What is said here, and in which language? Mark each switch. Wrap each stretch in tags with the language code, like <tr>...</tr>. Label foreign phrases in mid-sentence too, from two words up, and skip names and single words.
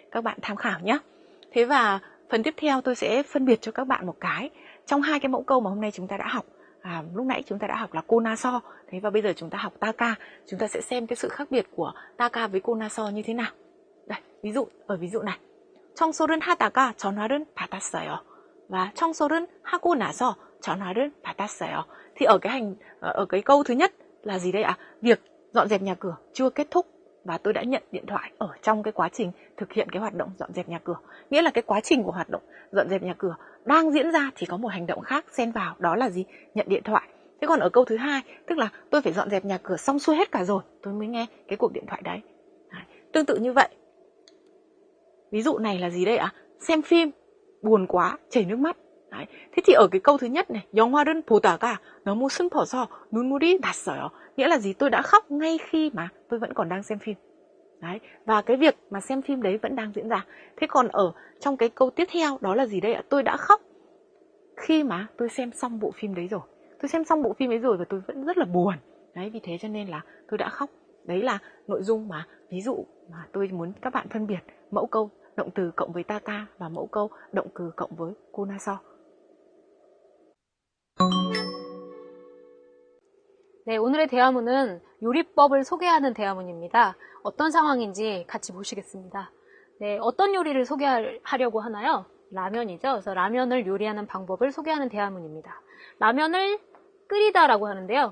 <vi>Các bạn tham khảo nhé. Thế và phần tiếp theo tôi sẽ phân biệt cho các bạn một cái. Trong hai cái mẫu câu mà hôm nay chúng ta đã học, lúc nãy chúng ta đã học là konaso, thế và bây giờ chúng ta học taka. Chúng ta sẽ xem cái sự khác biệt của taka với konaso như thế nào. Đây, ví dụ ở ví dụ này.</vi> <ko>청소를 하다가 전화를 받았어요. Và 청소를 하고 나서 전화를 받았어요.</ko> <vi>Thì ở cái câu thứ nhất là gì đây ạ? Việc dọn dẹp nhà cửa chưa kết thúc và tôi đã nhận điện thoại ở trong cái quá trình thực hiện cái hoạt động dọn dẹp nhà cửa. Nghĩa là cái quá trình của hoạt động dọn dẹp nhà cửa đang diễn ra thì có một hành động khác xen vào, đó là gì? Nhận điện thoại. Thế còn ở câu thứ hai, tức là tôi phải dọn dẹp nhà cửa xong xuôi hết cả rồi tôi mới nghe cái cuộc điện thoại đấy. Tương tự như vậy. Ví dụ này là gì đây ạ? Xem phim, buồn quá, chảy nước mắt. Đấy. Thế thì ở cái câu thứ nhất này,</vi> <ko>영화를 보다가 너무 슬퍼서 눈물이 났어요.</ko> <vi>Nghĩa là gì? Tôi đã khóc ngay khi mà tôi vẫn còn đang xem phim. Đấy. Và cái việc mà xem phim đấy vẫn đang diễn ra. Thế còn ở trong cái câu tiếp theo đó là gì đây ạ? Tôi đã khóc khi mà tôi xem xong bộ phim đấy rồi. Tôi xem xong bộ phim ấy rồi và tôi vẫn rất là buồn. Đấy, vì thế cho nên là tôi đã khóc. Đấy là nội dung mà ví dụ mà tôi muốn các bạn phân biệt mẫu câu động từ cộng với taka và mẫu câu động từ cộng với konaso.</vi> <ko>네, 오늘의 대화문은 요리법을 소개하는 대화문입니다. 어떤 상황인지 같이 보시겠습니다. 네, 어떤 요리를 소개하려고 하나요? 라면이죠. 그래서 라면을 요리하는 방법을 소개하는 대화문입니다. 라면을 끓이다라고 하는데요.</ko>